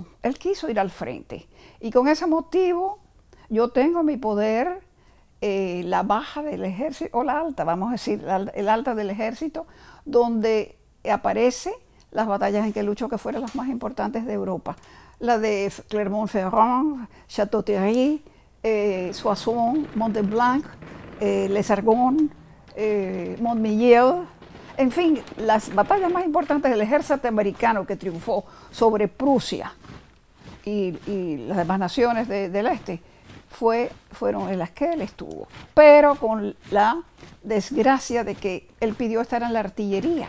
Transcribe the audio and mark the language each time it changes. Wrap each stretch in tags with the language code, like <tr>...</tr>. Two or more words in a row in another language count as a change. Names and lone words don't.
<es>Él quiso ir al frente, y con ese motivo yo tengo en mi poder la baja del ejército, o la alta, vamos a decir, el alta del ejército, donde aparece las batallas en que luchó, que fueron las más importantes de Europa. La de Clermont-Ferrand, Château-Thierry, Soissons, Mont-Blanc, Les Argonnes, Montmillel, en fin, las batallas más importantes del ejército americano que triunfó sobre Prusia y las demás naciones del este fueron en las que él estuvo, pero con la desgracia de que él pidió estar en la artillería.</es>